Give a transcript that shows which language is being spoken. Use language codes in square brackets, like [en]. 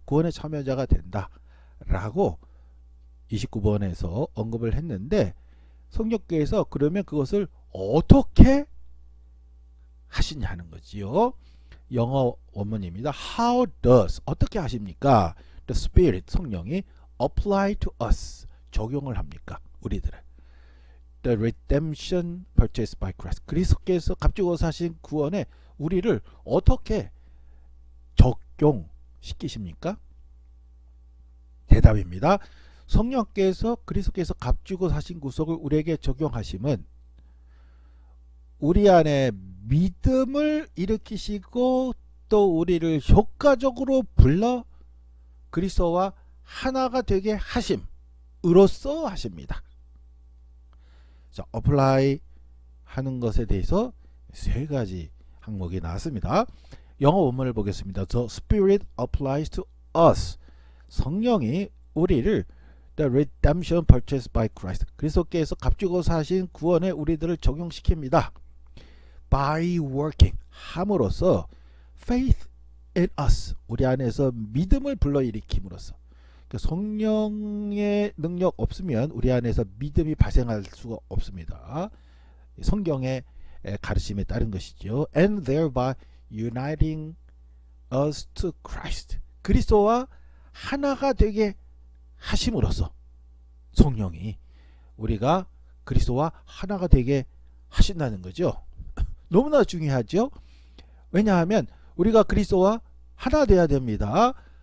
[ko] 구원의 참여자가 된다. 라고 29번에서 언급을 했는데 성령께서 그러면 그것을 어떻게 하시냐는 거지요. 영어 원문입니다. [en] How does [ko] 어떻게 하십니까? [en] The Spirit [ko] 성령이 [en] apply to us [ko] 적용을 합니까? 우리들을. [en] The redemption purchased by Christ [ko] 그리스도께서 값주고 사신 구원에 우리를 어떻게 적용시키십니까? 대답입니다. 성령께서 그리스도께서 값주고 사신 구속을 우리에게 적용하심은 우리 안에 믿음을 일으키시고 또 우리를 효과적으로 불러 그리스도와 하나가 되게 하심으로써 하십니다. 자, apply 하는 것에 대해서 세 가지 항목이 나왔습니다. 영어 원문을 보겠습니다. [en] The Spirit applies to us. [ko] 성령이 우리를 [en] The redemption purchased by Christ. [ko] 그리스도께서 값주고 사신 구원에 우리들을 적용시킵니다. [en] By working. [ko] 함으로써 [en] faith in us. [ko] 우리 안에서 믿음을 불러일으킴으로써. 성령의 능력 없으면 우리 안에서 믿음이 발생할 수가 없습니다. 성경의 가르침에 따른 것이죠. [en] And thereby uniting us to Christ. [ko] 그리스도와 하나가 되게 하심으로써 성령이 우리가 그리스도와 하나가 되게 하신다는 거죠. 너무나 중요하죠. 왜냐하면 우리가 그리스도와 하나 되어야 됩니다.